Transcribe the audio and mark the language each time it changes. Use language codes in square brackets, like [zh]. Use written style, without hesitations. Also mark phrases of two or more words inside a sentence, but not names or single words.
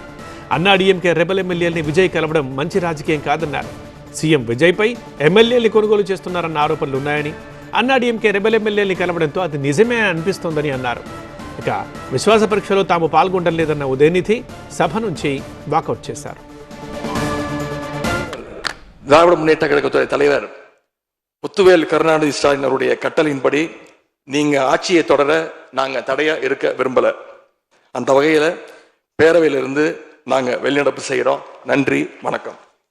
[te] అన్నా డీఎంకే రెబల్ ఎమ్మెల్యేలని విజయ్ కలవడం మంచి రాజకీయం కాదన్నారు. సీఎం విజయ్పై ఎమ్మెల్యేలు కొనుగోలు చేస్తున్నారన్న ఆరోపణలు ఉన్నాయని, అన్నా డీఎంకే రెబల్ ఎమ్మెల్యేని కలవడంతో అది నిజమే అనిపిస్తోందని అన్నారు. ఇక విశ్వాస పరీక్షలో తాము పాల్గొనలేదన్న ఉదయనిధి సభ నుంచి వాకౌట్ చేశారు. [ta] திராவிட முன்னேற்ற கழகத்துறை தலைவர் முத்துவேல் கருணாநிதி ஸ்டாலின் அவருடைய கட்டளையின்படி நீங்க ஆட்சியை தொடர நாங்க தடையா இருக்க விரும்பல. அந்த வகையில பேரவையிலிருந்து நாங்க வெளிநடப்பு செய்கிறோம். நன்றி, வணக்கம்.